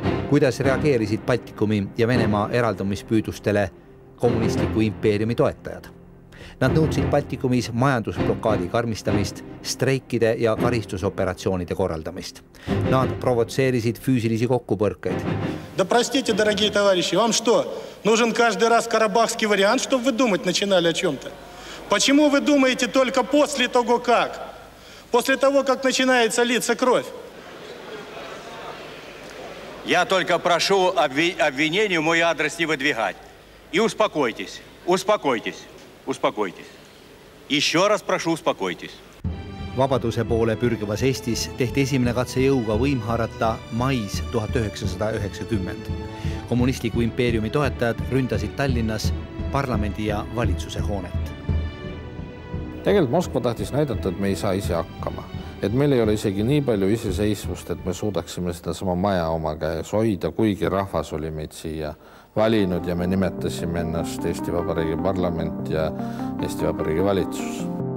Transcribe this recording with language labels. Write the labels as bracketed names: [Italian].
[Estonian] Kuidas reageerisid Baltikumi ja Venemaa eraldumispüüdustele kommunistliku impeeriumi toetajad? Nad nõudsid Baltikumis majandusblokaadi karmistamist, streikide ja karistusoperatsioonide korraldamist. Nad provotseerisid füüsilisi kokkupõrkeid. [Russian] Да простите, дорогие товарищи, вам что, нужен каждый раз карабахский вариант, чтобы вы думать начинали о чем-то? Почему вы думаете только после того, как? После того, как начинается литься кровь? Я только прошу обвинению мой адрес не выдвигать. И успокойтесь, успокойтесь, успокойтесь. Еще раз прошу, успокойтесь. [Estonian] Vabaduse poole pürgivas Eestis tehti esimene katse jõuga võim haarata mais 1990. Kommunistliku impeeriumi toetajad ründasid Tallinnas parlamendi ja valitsuse hoonet. Tegelikult Moskva tahtis näidata, et me ei saa ise hakkama. Et meil ei ole isegi nii palju iseseisvust, et me suudaksime seda sama maja oma käes hoida, kuigi rahvas oli meid siia valinud ja me nimetasime ennast Eesti Vabariigi parlament ja Eesti Vabariigi valitsus.